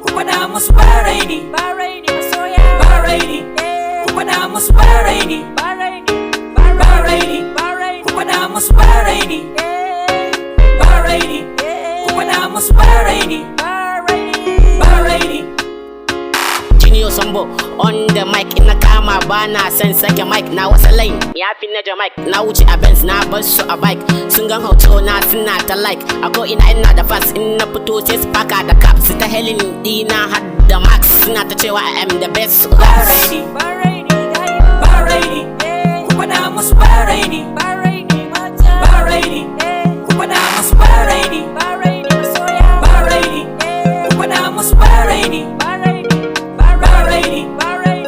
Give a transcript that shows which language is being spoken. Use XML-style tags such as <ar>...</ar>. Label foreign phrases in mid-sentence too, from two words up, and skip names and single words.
<ha>Ku faɗa musu ba raini. Ba raini, masoya. Ba raini. Eh. Ku faɗa musu ba raini. Ba raini. Ba raini. Ba raini. Ku faɗa musu ba raini. Eh. Ba raini. Eh. Ku faɗa musu ba raini. Ba raini. Ba raini. Junior Sambo</ha> <en>on the mic,</en> <ha>in na kama ba na son sake mic, na wasa lane ya fi na Jamaic, na wuce a Benz, na bar su a bike, sun gan hoto na suna ta like, a ko ina ina da fans, in na fito sai su paka da cap, su ta hailing dina har da max, suna ta cewa</ha> <en>I am the best</en> <ha>Ba raps. raini. Ba raini, gayu. Ba raini. Eh. Ku faɗa musu ba raini. Ba raini, mata. Ba raini. Eh. Ku faɗa musu ba raini. Ba raini, masoya. Ba raini. Eh. Ku faɗa musu ba raini. Ba raini. Ba Ba raini. raini. Ba raini.</ha>